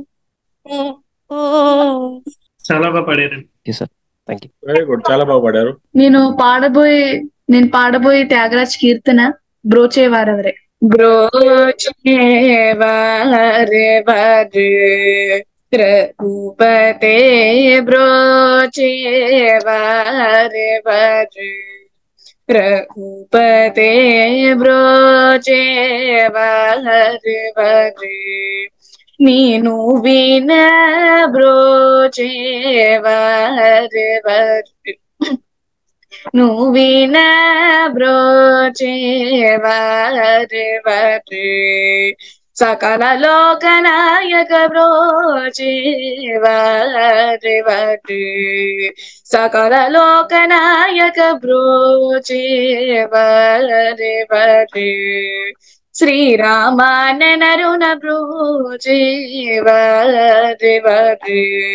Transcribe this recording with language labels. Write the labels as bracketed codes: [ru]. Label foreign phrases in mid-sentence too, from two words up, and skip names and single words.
[te] చాలా బాగా పాడారండి. [en] very good, [te] చాలా బాగా పాడారు. నేను పాడబోయే త్యాగరాజ్ కీర్తన బ్రోచేవారెవరే. బ్రోచేవారెవరే రఘుపతే బ్రోచే వారే వారే రఘుపతే బ్రోచే వారే వారే నీను విన బ్రోచే వారే వారే నువ్విన బ్రోచే వారే వారే సకల లోకనాయక బ్రోచే వారే వారే సకల లోకనాయక బ్రోచే వారే వారే శ్రీరామానరుణ బ్రోచే వారే వారే